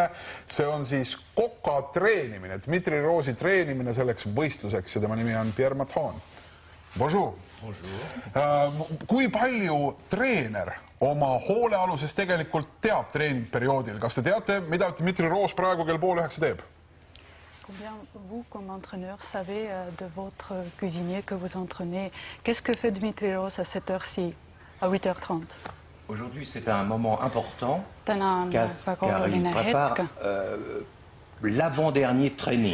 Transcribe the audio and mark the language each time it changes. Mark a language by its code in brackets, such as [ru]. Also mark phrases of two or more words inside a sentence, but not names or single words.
[et] See on siis koka treenimine, Dmitri Roosi treenimine selleks võistluseks ja tema nimi on Pierre Mathon. [fr] Bonjour. Bonjour. [et] Kui palju treener oma hoolealuses tegelikult teab treeningperioodil? Kas te teate, mida Dmitri Roos praegu kell 8:30 teeb? [fr] Combien vous, comme entraîneur, savez de votre cuisinier que vous entraînez? Qu'est-ce que fait Dmitri Roos à cette heure-ci, à 8h30? Aujourd'hui, c'est un moment important car il prépare l'avant-dernier training.